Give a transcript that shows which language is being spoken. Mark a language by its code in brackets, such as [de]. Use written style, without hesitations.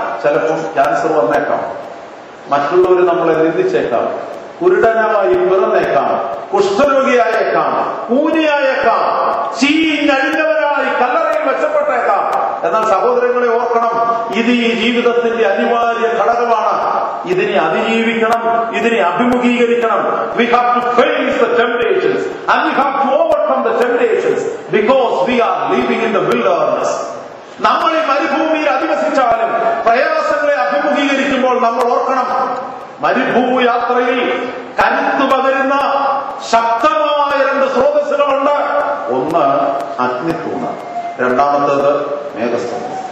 [ml] ചിലപ്പോൾ ക്യാൻസർ വന്നേക്കാം, മറ്റുള്ളവർ നമ്മളെ നിന്ദിച്ചേക്കാം, കുരുടനായി പിറന്നേക്കാം, കുഷ്ഠരോഗിയായേക്കാം, കൂനിയായേക്കാം, ചീഞ്ഞഴിഞ്ഞവരായി കല്ലറയിൽ വെച്ചപ്പെട്ടേക്കാം. എന്നാൽ സഹോദരങ്ങളെ ഓർക്കണം, ഇത് ഈ ജീവിതത്തിന്റെ അനിവാര്യ ഘടകമാണ്. ഇതിനെ അതിജീവിക്കണം, ഇതിനെ അഭിമുഖീകരിക്കണം. [en] We have to face the temptations and we have to overcome the temptations because we are living in the wilderness. [ml] നമ്മൾ ഈ മരുഭൂമിയിൽ അധിവസിച്ചാലും പ്രയാസങ്ങളെ അഭിമുഖീകരിക്കുമ്പോൾ നമ്മൾ ഓർക്കണം, മരുഭൂമി യാത്രയിൽ കരുത്തു പകരുന്ന ശക്തമായ 2 സ്രോതസ്സുകളുണ്ട്. ഒന്ന് അഗ്നിത്തൂണ്, രണ്ടാമത്തേത് മേഘസ്തംഭം.